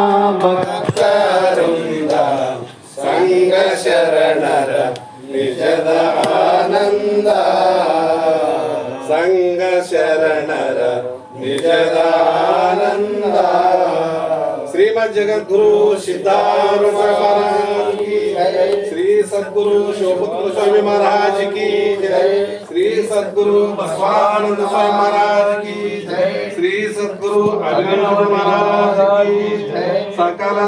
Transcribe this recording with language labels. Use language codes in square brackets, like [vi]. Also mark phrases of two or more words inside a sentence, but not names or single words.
[kn] ಭಕ್ತವೃಂದ ಸಂಗ ಶರಣರ ನಿಜದ ಆನಂದ. ಸಂಗ ಶರಣರ ನಿಜದ ಆನಂದ. [hi] ಶ್ರೀಮದ್ ಜಗದ್ಗುರು ಸಿದ್ಧಾರೂಢ महाराज की जय. श्री सद्गुरु शिवपुत्र स्वामी महाराज की जय. श्री सद्गुरु बसवानंद स्वामी महाराज की जय. श्री सद्गुरु अभिनव महाराज की जय. सकल